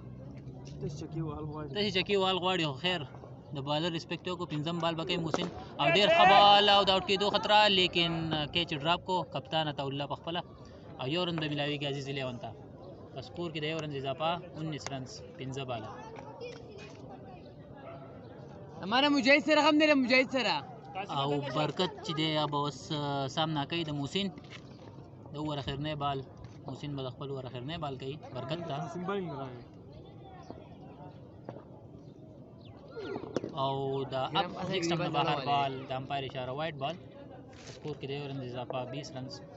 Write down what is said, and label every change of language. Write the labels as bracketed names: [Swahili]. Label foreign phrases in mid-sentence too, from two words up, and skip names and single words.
[Pashto] تاسې چکې وال غواړي خو خیر د [English] bowler respect [Pashto] وکړو پنځم بال به کوي محسن او ډېر ښه بال او د آوټ کېدو خطره لیکن [English] catch drop [Pashto] کو کپتان عطاالله په خپله او یو رن به میلاویږي عزیز 11 ته په سکور کې د یو رن اضافه 19 رنز 15 باله [Urdu] ہمارا مجاہد سر ہم میرے مجاہد سر [Pashto] او برکت چې دی به اوس سامنا کوي د محسن د ور اخرنی بال محسن به د خپل ور اخرنی بال کوي برکت ته او د اپ نیکسټ نه بهر بال د امپایر اشاره [English] wide ball [Pashto] سکور کې د یو رن اضافه 20 رنز